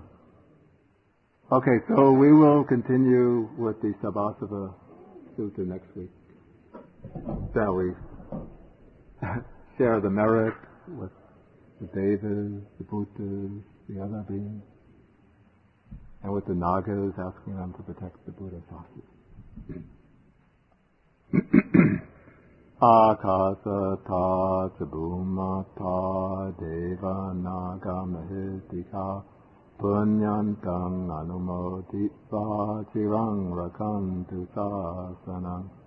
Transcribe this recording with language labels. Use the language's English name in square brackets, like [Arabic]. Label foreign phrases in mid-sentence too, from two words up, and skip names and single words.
[English] Okay, so we will continue with the Sabbāsava Sutta next week. Shall we share the merit with the Devas, the Bhutas, the other beings, and with the Nagas, asking them to protect the Buddha's houses. [Pali] Akasata Bhumata Deva Naga Mahitika Punyantang Anumoditva Chirang Rakantu Sasanam